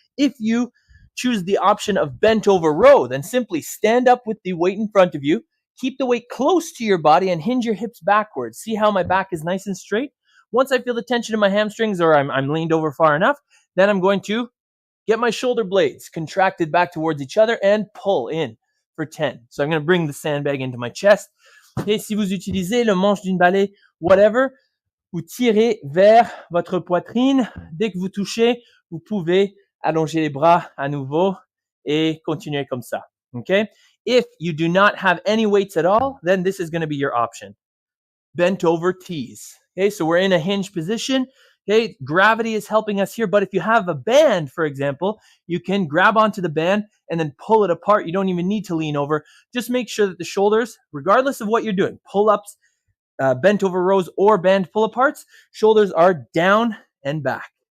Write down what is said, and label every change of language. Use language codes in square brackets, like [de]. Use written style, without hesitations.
[en] If you choose the option of bent over row, then simply stand up with the weight in front of you, keep the weight close to your body, and hinge your hips backwards. See how my back is nice and straight? Once I feel the tension in my hamstrings or I'm leaned over far enough, then I'm going to get my shoulder blades contracted back towards each other and pull in for 10. So I'm going to bring the sandbag into my chest. [fr] Et si vous utilisez le manche d'une balai, whatever, vous tirez vers votre poitrine. Dès que vous touchez, vous pouvez allonger les bras à nouveau et continuer comme ça. [en] Okay? If you do not have any weights at all, then this is going to be your option. Bent over tees. Okay, so we're in a hinge position. Okay, gravity is helping us here, but if you have a band, for example, you can grab onto the band and then pull it apart. You don't even need to lean over. Just make sure that the shoulders, regardless of what you're doing, pull-ups, bent over rows, or band pull-aparts, shoulders are down and back.